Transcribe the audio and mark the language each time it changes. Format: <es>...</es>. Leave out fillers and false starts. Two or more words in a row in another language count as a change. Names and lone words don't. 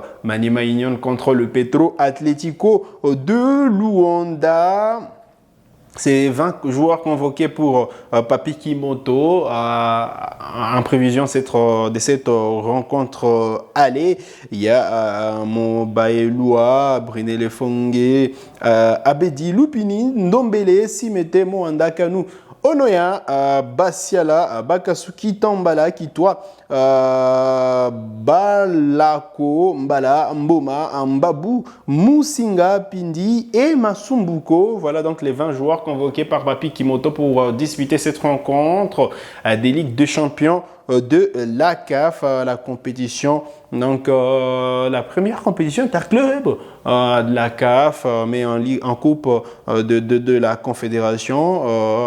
<fr>Maniema Union contre le Petro Atlético de Luanda. C'est 20 joueurs convoqués pour Papi Kimoto en prévision de cette rencontre aller. Il y a Mobaelua, Brinele Fongue, Abedi Lupini, Ndombele, Simete, Moanda Kanu, Onoya, Basiala, Bakasuki, Tambala, Kitwa, Balako, Mbala, Mboma, Mbabu, Musinga, Pindi et Masumbuko. Voilà donc les 20 joueurs convoqués par Papi Kimoto pour disputer cette rencontre des Ligues de Champions de la CAF, la compétition, donc la première compétition interclub de la CAF, mais en coupe de la Confédération.</fr>